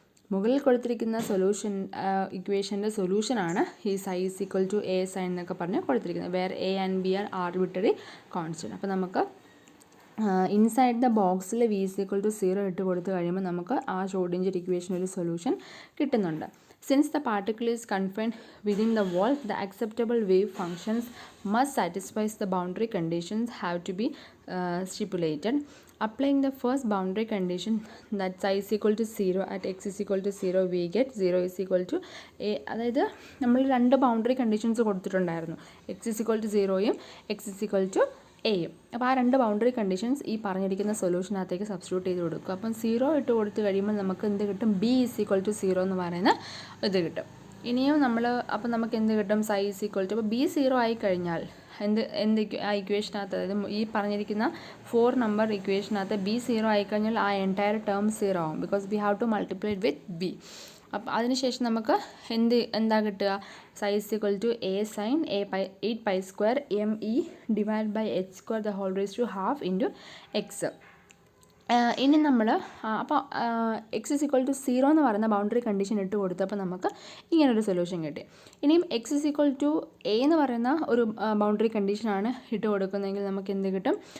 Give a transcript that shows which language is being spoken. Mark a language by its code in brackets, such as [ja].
[ml] മുകളിൽ കൊടുത്തിരിക്കുന്ന സൊല്യൂഷൻ ഇക്വേഷൻ്റെ സൊല്യൂഷനാണ് ഈ ψ = a sin എന്നൊക്കെ പറഞ്ഞ് കൊടുത്തിരിക്കുന്നത്. [en] Where a and b are arbitrary constant. [ml] അപ്പോൾ നമുക്ക് ഇൻസൈഡ് ദ ബോക്സിൽ V = 0 ഇട്ട് കൊടുത്തു കഴിയുമ്പോൾ നമുക്ക് ആ ഷ്രോഡിഞ്ചർ ഇക്വേഷൻ ഒരു സൊല്യൂഷൻ കിട്ടുന്നുണ്ട്. [en] Since the particle is confined within the wall, the acceptable wave functions must satisfy the boundary conditions have to be stipulated. Applying the first boundary condition, that ψ = 0 at x = 0, we get 0 = a. [ml] അതായത് നമ്മൾ രണ്ട് boundary conditions കൊടുത്തിട്ടുണ്ടായിരുന്നു. x = 0യും x = എയും. അപ്പോൾ ആ രണ്ട് boundary conditions ഈ പറഞ്ഞിരിക്കുന്ന സൊല്യൂഷനകത്തേക്ക് സബ്സ്റ്റിറ്റ്യൂട്ട് ചെയ്ത് കൊടുക്കും. അപ്പം 0 ഇട്ട് കൊടുത്തു കഴിയുമ്പോൾ നമുക്ക് എന്ത് കിട്ടും? B = 0 എന്ന് പറയുന്ന ഇത് കിട്ടും. ഇനിയും നമ്മൾ അപ്പോൾ നമുക്ക് എന്ത് കിട്ടും? ψ = അപ്പോൾ B 0 ആയി കഴിഞ്ഞാൽ എന്ത് ആ ഇക്വേഷനകത്ത്, അതായത് ഈ പറഞ്ഞിരിക്കുന്ന 4 നമ്പർ ഇക്വേഷനകത്ത് B 0 ആയിക്കഴിഞ്ഞാൽ ആ എൻറ്റയർ ടേം 0 ആവും. [en] Because we have to multiply with B. [ml] അപ്പോൾ അതിനുശേഷം നമുക്ക് എന്താ കിട്ടുക? [en] ψ = a sin 8π² me divided by h² into x. [ml] ഇനി നമ്മൾ അപ്പോൾ x = 0 എന്ന് പറയുന്ന ബൗണ്ടറി കണ്ടീഷൻ ഇട്ട് കൊടുത്തപ്പോൾ നമുക്ക് ഇങ്ങനൊരു സൊല്യൂഷൻ കിട്ടി. ഇനിയും x = a എന്ന് പറയുന്ന ഒരു ബൗണ്ടറി കണ്ടീഷനാണ് ഇട്ട് കൊടുക്കുന്നതെങ്കിൽ നമുക്ക് എന്ത് കിട്ടും?